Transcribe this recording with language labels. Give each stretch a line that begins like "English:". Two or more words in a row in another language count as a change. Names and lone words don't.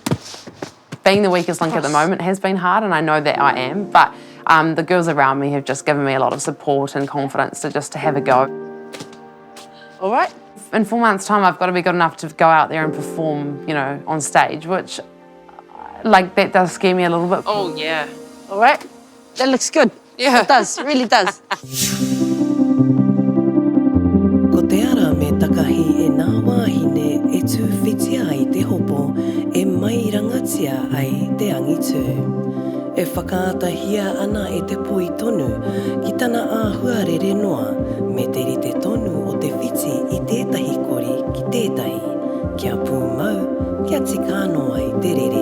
English: Being the weakest link at the moment has been hard, and I know that I am, but the girls around me have just given me a lot of support and confidence to have a go. All right. In 4 months' time, I've got to be good enough to go out there and perform, you know, on stage, which, like, that does scare me a little bit. Oh, yeah. All right. That looks good. Yeah. It does, it really does.
Māori: Ko te ara me takahi e nā wāhine e tū whitia i te hopo e mai rangatia ai te angitu. E whakaatahia ana e te poi tonu ki tana āhuarere noa me te rite tonu o te whiti i tētahi kori ki tētahi, kia pūmau, kia tikano ai te rere.